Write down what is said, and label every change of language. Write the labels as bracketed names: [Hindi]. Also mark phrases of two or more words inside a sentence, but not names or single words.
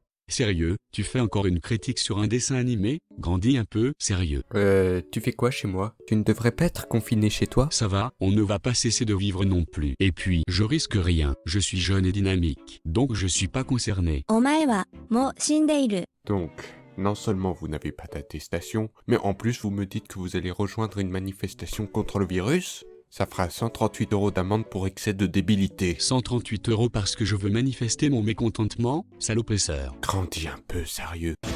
[French] Sérieux, tu fais encore une critique sur un dessin animé? Grandis un peu, sérieux. Tu fais quoi chez moi? Tu ne devrais pas être confiné chez toi? Ça va, on ne va pas cesser de vivre non plus. Et puis, je risque rien, je suis jeune et dynamique, donc je suis pas concerné. [Japanese] お前はもう死んでいる。 [French] Donc, non seulement vous n'avez pas d'attestation, mais en plus vous me dites que vous allez rejoindre une manifestation contre le virus? Ça fera 138 € d'amende pour excès de débilité. 138 € parce que je veux manifester mon mécontentement, salopesseur. Grandis un peu, sérieux.